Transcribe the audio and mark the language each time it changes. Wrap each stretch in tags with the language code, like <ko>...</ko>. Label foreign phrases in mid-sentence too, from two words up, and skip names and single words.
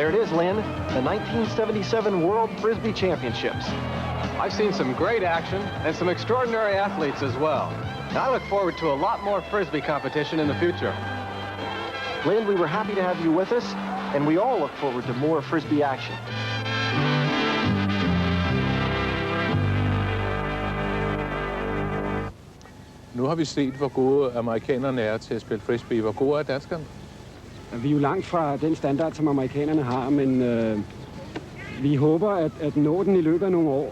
<en>Lynn, the 1977 World Frisbee Championships. I've seen some great action and some extraordinary athletes as well. And I look forward to a lot more Frisbee competition in the future. Lynn, we were happy to have you with us, and we all look forward to more Frisbee action.</en> <da>Nu har vi set, hvor gode amerikanerne er til at spille frisbee. Hvor gode er danskerne? Vi er jo langt fra den standard, som amerikanerne har, men vi håber at nå den i løbet af nogle år.</da>